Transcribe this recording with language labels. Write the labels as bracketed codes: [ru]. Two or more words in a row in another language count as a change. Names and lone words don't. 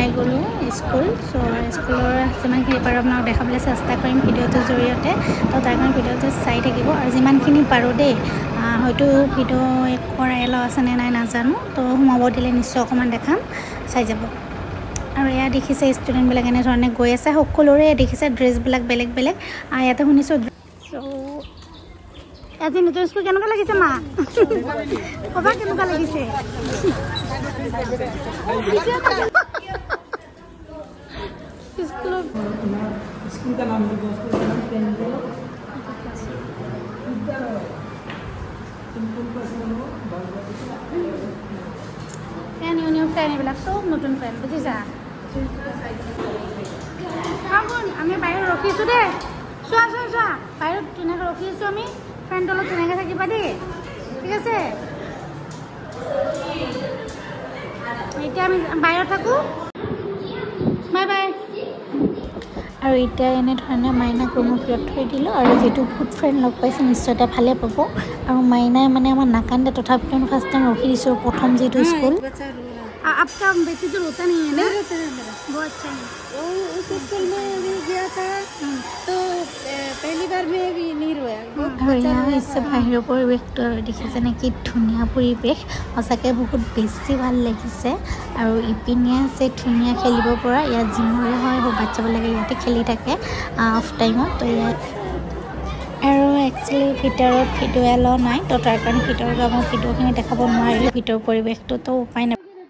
[as] গ'লোঁ স্কুল চ' স্কুলৰ যিমানখিনি পাৰোঁ আপোনাক দেখাবলৈ চেষ্টা কৰিম ভিডিঅ'টোৰ জৰিয়তে তো তাৰ কাৰণে ভিডিঅ'টো চাই থাকিব আৰু যিমানখিনি পাৰোঁ দেই হয়তো ভিডিঅ' কৰা এলাও আছেনে নাই নাজানো তো সোমাব দিলে নিশ্চয় অকণমান দেখাম চাই যাব আৰু এয়া দেখিছে ষ্টুডেণ্টবিলাক এনেধৰণে গৈ আছে সকলোৰে দেখিছে ড্ৰেছবিলাক বেলেগ ইয়াতে শুনিছোঁ আজি নতুন স্কুল কেনেকুৱা লাগিছে মা ক'বা কেনেকুৱা লাগিছে [hi] स्कूल का नाम [en] new friend [as] এইবিলাক চব নতুন ফ্ৰেণ্ড বুজিছা আমি বাহিৰত ৰখিছোঁ দেই চোৱা বাহিৰত ধুনীয়াকৈ ৰখি আছোঁ আমি ফ্ৰেণ্ডৰ লগত ধুনীয়াকৈ থাকিবা দেই ঠিক আছে এতিয়া আমি বাহিৰত থাকোঁ বাই আৰু এতিয়া এনেধৰণে মাইনাক ৰুমৰ ভিতৰত থৈ দিলোঁ আৰু যিহেতু বহুত ফ্ৰেণ্ড লগ পাইছে নিশ্চয় এটা ভালে পাব আৰু মাইনাই মানে আমাৰ নাকান্দে তথাপিতো [en] first time [as] ৰখি দিছোঁ প্ৰথম যিহেতু স্কুল [hi] आपका बेटी तो रोता नहीं है ना रोता है मेरा बहुत अच्छा है वो उस स्कूल में अभी गया था तो पहली बार में भी नहीं रोया इससे [as] बाहिৰৰ পৰিৱেশটো আৰু দেখিছেনে কি ধুনীয়া পৰিৱেশ সঁচাকৈ বহুত বেছি ভাল লাগিছে আৰু ইপিনে আছে ধুনীয়া খেলিব পৰা ইয়াত জিমৰে হয় বাচ্চাবিলাকে ইয়াতে খেলি থাকে অফ টাইমত তো ইয়াত আৰু একচুৱেলি ভিতৰত ভিডিঅ' এলাও নাই তো তাৰ কাৰণে ভিতৰৰ মই ভিডিঅ'খিনি দেখাব নোৱাৰিলোঁ ভিতৰৰ পৰিৱেশটোতো উপায় নাই